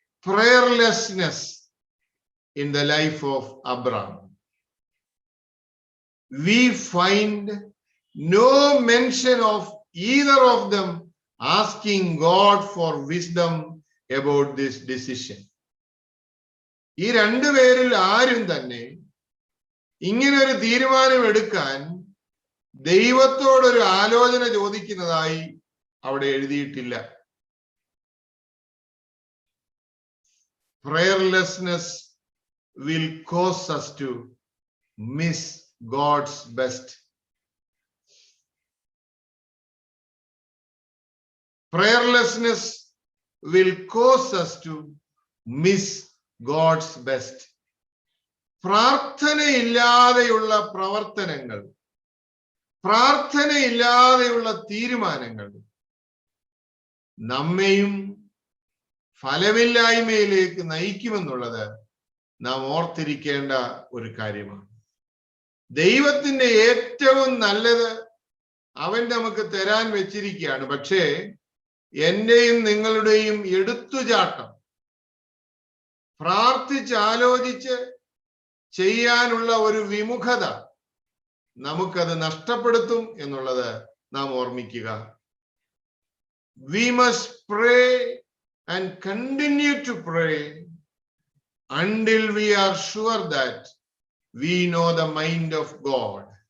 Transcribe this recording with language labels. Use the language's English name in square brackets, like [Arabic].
[English] Prayerlessness in the life of Abraham. We find no mention of either of them asking God for wisdom about this decision. [Malayalam] ഈ രണ്ടുപേരിൽ ആരും തന്നെ ഇങ്ങനെ ഒരു തീരുമാനം എടുക്കാൻ ദൈവത്തോടൊരു ആലോചന ചോദിക്കുന്നതായി അവിടെ എഴുതിയിട്ടില്ല. [English] Prayerlessness will cause us to miss God's best. Prayerlessness will cause us to miss God's best. [Malayalam] പ്രാർത്ഥനയില്ലാതെയുള്ള പ്രവർത്തനങ്ങൾ, പ്രാർത്ഥനയില്ലാതെയുള്ള തീരുമാനങ്ങൾ നമ്മെയും ഫലമില്ലായ്മയിലേക്ക് നയിക്കുമെന്നുള്ളത് നാം ഓർത്തിരിക്കേണ്ട ഒരു കാര്യമാണ്. ദൈവത്തിന്റെ ഏറ്റവും നല്ലത് അവൻ നമുക്ക് തരാൻ വെച്ചിരിക്കുകയാണ്. പക്ഷേ എന്റെയും നിങ്ങളുടെയും എടുത്തുചാട്ടം, പ്രാർത്ഥിച്ചാലോചിച്ച് ചെയ്യാനുള്ള ഒരു വിമുഖത നമുക്കത് നഷ്ടപ്പെടുത്തും എന്നുള്ളത് നാം ഓർമ്മിക്കുക. [English] We must pray and continue to pray until we are sure that we know the mind of God.